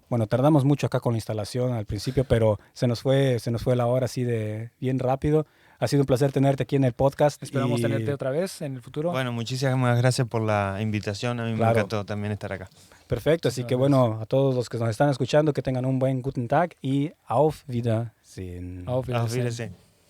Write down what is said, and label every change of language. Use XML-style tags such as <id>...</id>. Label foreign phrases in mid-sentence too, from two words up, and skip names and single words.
<es>Bueno, tardamos mucho acá con la instalación al principio, pero se nos fue la hora así de bien rápido. Ha sido un placer tenerte aquí en el podcast. Esperamos tenerte otra vez en el futuro. Bueno, muchísimas gracias por la invitación, a mí me encantó también estar acá. Perfecto, así que bueno, a todos los que nos están escuchando, que tengan un buen Guten Tag y</es> <de>auf Wiedersehen. Auf Wiedersehen. Auf Wiedersehen.</de>